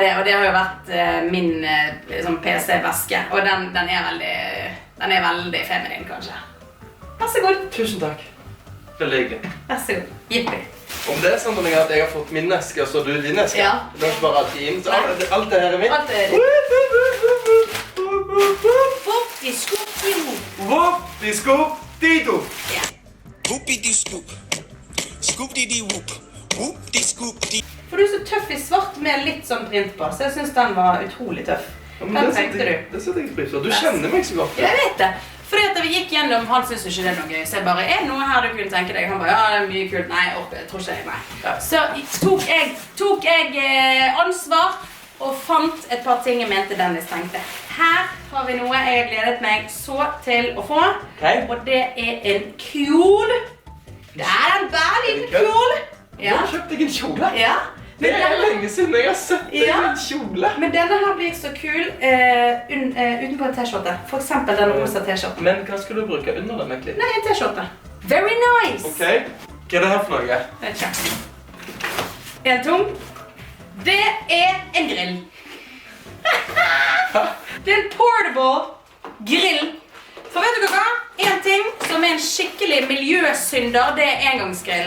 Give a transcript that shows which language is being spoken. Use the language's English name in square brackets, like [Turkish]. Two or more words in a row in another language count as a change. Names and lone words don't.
[Norwegian] Ja, det og det har jo vært min sånn PC-veske, og den veldig feminin, kanskje. Vær så god. Tusen takk. Veldig hyggelig. Vær så god. Yippie. Om det sånn at jeg har fått min eske, og så du din eske. Ja. Du har ikke bare hatt din, så alt det her er mitt. Alt er ditt. Whoop-di-scoop-di-doo. Ja. Whoopity-scoop. Scoop-dee-dee-whoop. Whoop-dee-scoop-dee. For du er så tøff i svart med litt sånn print på, så jeg synes den var utrolig tøff. Ja, men Den det tenkte setter du. jeg- Det setter jeg pris på. Du kjenner meg så godt. Jeg vet det. Fordi at vi gikk gjennom, han synes jo ikke det er noe gøy, så jeg bare, er det noe her du kunne tenke deg? Han bare, ja, det er mye kult. Nei, jeg orker, jeg tror ikke jeg, nei. Ja. Så tok jeg ansvar og fant et par ting jeg mente Dennis tenkte. Her har vi noe jeg har gledet meg så til å få, Ok. og det er en kjol. Det er en bare liten kjol. Du Ja. har kjøpt deg en kjole. Ja. Det er lenge siden jeg har sett deg Ja. en kjole. Men denne her blir så kul utenpå en t-skjorte. For eksempel den rosa t-skjorten. Men hva skal du bruke under den egentlig? Nei, en t-skjorte. [English] Very nice. [Norwegian] Ok, hva er det her for noe? Vet ikke. En tom. Det er en grill. Det er en portable grill. For vet dere hva? En ting som er en skikkelig miljøsynder, det er engangsgrillen.